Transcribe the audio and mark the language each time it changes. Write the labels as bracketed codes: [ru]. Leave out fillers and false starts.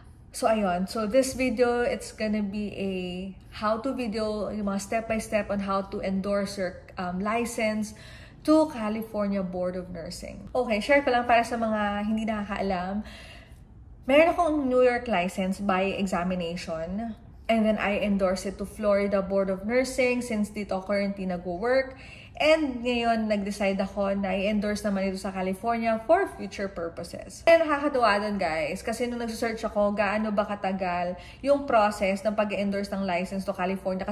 [tl] So ayun, [en] so this video, it's gonna be a how-to video, [tl] yung mga [en] step-by-step on how to endorse your license to California Board of Nursing. [tl] Okay, share ko lang para sa mga hindi nakakaalam. Meron akong [en] New York license by examination, and then I endorse it to Florida Board of Nursing since [tl] dito [en] currently nag-work. [tl] And ngayon, nag-decide ako na i-endorse naman ito sa California [en] for future purposes. [tl] Kaya nakakatuwa dun guys, kasi nung nag-search ako, gaano ba katagal yung process ng pag-endorse ng license to California.